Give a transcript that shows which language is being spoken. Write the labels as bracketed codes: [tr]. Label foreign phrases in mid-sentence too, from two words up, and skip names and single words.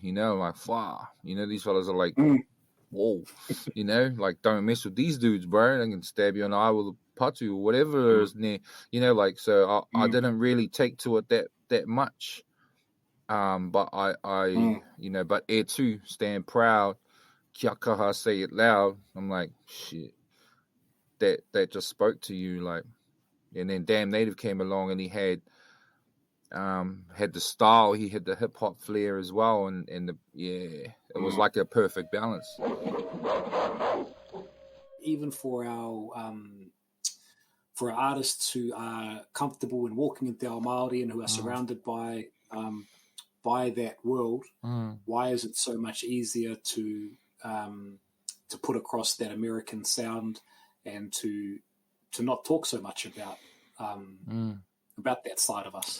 [en] You know, like you know, these fellas are like, whoa, you know, like don't mess with these dudes, bro. They can stab you in the eye with a patu or whatever is near. You know, like so. I didn't really take to it that much. But I you know, but air too, stand proud, [mi] kia kaha, [en] say it loud. I'm like, shit, that just spoke to you, like. And then Damn Native came along, and he had the style, he had the hip hop flair as well, and it was like a perfect balance. Even for our artists who are comfortable in walking in [mi] Te Ao Māori [en] and who are surrounded by that world, why is it so much easier to put across that American sound and to not talk so much about that side of us?